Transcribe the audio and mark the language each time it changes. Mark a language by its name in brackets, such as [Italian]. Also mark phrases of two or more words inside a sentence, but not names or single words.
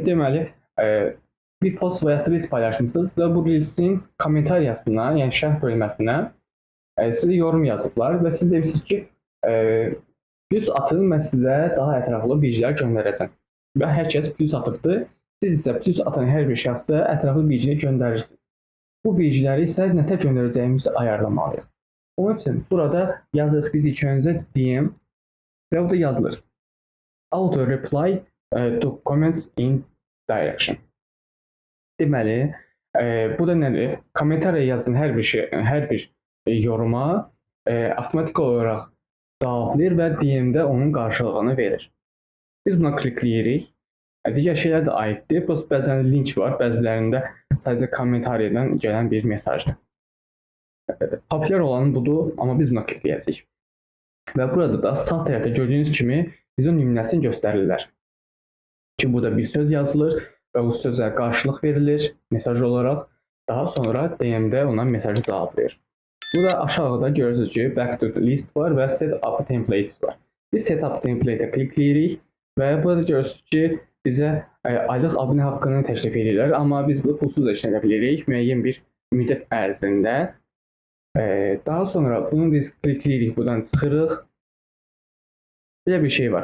[Azerbaijani] Deməli, bir post və ya reels paylaşmısınız və bu reelsin kommentariyasına, yəni şərh bölməsinə sizə yorum yazıblar və siz demişsiniz ki, plus atın, mən sizə daha ətraflı bilgilər göndərəcəm. Və hər kəs plus atıbdır. Siz isə plus atan hər bir şəxsə ətraflı bilgini göndərirsiniz. Bu bilgiləri isə nətə göndərəcəyimizi ayarlamalıyıq. Onun üçün burada yazırıq biz ilk öncə DM və burada yazılır. [English] Auto reply to comments in direction. [Azerbaijani] Deməli, bu da nədir? Kommentariya yazılan hər bir yoruma avtomatik olaraq cavablayır və DM-də onun qarşılığını verir. Biz buna klikləyirik. Digər şeylər də aiddir. Bəzən link var, bəzilərində sadəcə kommentariyadan gələn bir mesajdır. Populyar olan budur, amma biz buna klikləyəcəyik. Və burada da sağ tərəfdə gördüyünüz kimi bizə nümunəsini göstərirlər. Ki, burada bir söz yazılır və bu sözə qarşılıq verilir mesaj olaraq. Daha sonra DM-də ona mesajı cavablayır. Burada aşağıda görürsünüz ki, [English] back to the list [Azerbaijani] var və [English] set up template var. [Azerbaijani] Biz [English] set up template- [Azerbaijani] ə klikləyirik və burada görürsünüz ki, bizə aylıq abunə haqqını təklif edirlər, amma biz bunu pulsuz da işlədə bilirik müəyyən bir müddət ərzində. Daha sonra bunu biz klikləyirik, buradan çıxırıq. Belə bir şey var.